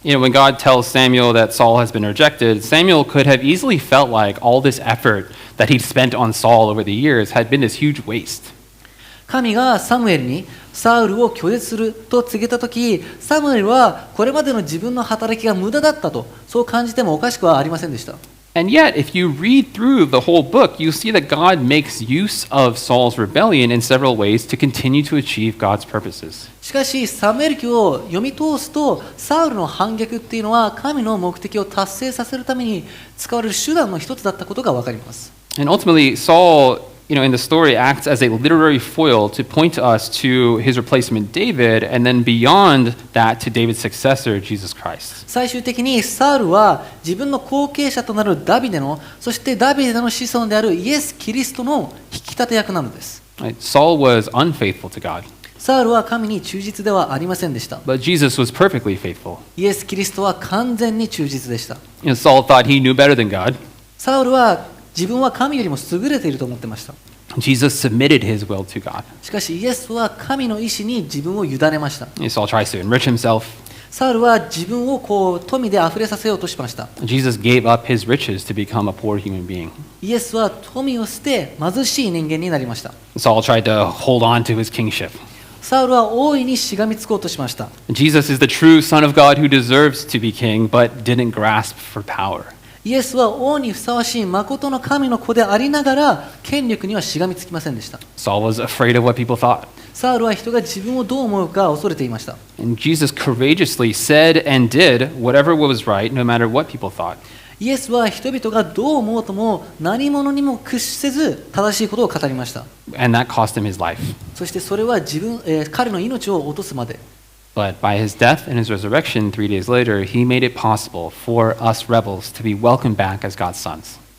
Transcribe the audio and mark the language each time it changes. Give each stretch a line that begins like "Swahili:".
English: When God tells Samuel that Saul has been rejected, Samuel could have easily felt like all this effort that he'd spent on Saul over the years had been this huge waste.
Japanese: 神がサムエルにサウルを拒絶すると告げたとき、サムエルはこれまでの自分の働きが無駄だったと、そう感じてもおかしくはありませんでした。
English: And yet, if you read through the whole book, you see that God makes use of Saul's rebellion in several ways to continue to achieve God's purposes.
Japanese: しかし、サムエル記を読み通すと、サウルの反逆っていうのは神の目的を達成させるために使われる手段の一つだったことがわかります。
English: And ultimately, Saul in the story acts as a literary foil to point to us to his replacement David, and then beyond that to David's successor, Jesus Christ.
Japanese: 最終的にサウルは自分の後継者となるダビデの、そしてダビデの子孫であるイエス・キリストの引き立て役なのです。
English: Right? Saul was unfaithful to God,
Japanese: サウルは神に忠実ではありませんでした。
English: but Jesus was perfectly faithful.
Japanese: イエス・キリストは完全に忠実でした。
English: Saul thought he knew better than God.
Japanese: サウルは自分は神よりも優れていると思ってました。
English: Jesus submitted his will to God.
Japanese: しかしイエスは神の意志に自分を委ねました。
English: Saul tries to enrich himself.
Japanese: サウルは自分を富で溢れさせようとしました。
English: Jesus gave up his riches to become a poor human being.
Japanese: イエスは富を捨て貧しい人間になりました。
English: Saul tried to hold on to his kingship.
Japanese: サウルは大いにしがみつこうとしました。
English: Jesus is the true Son of God who deserves to be king, but didn't grasp for power.
Japanese: イエスは王にふさわしい誠の神の子でありながら権力にはしがみつきませんでした。
English: Saul was afraid of what people thought.
Japanese: サウルは人が自分をどう思うか恐れていました。
English: And Jesus courageously said and did whatever was right, no matter what people thought.
Japanese: イエスは人々がどう思おうとも何者にも屈せず正しいことを語りました。
English: And that cost him his life.
Japanese: そしてそれは彼の命を落とすまで。
English: But by his death and his resurrection 3 days later, he made it possible for us rebels to be welcomed back as God's sons.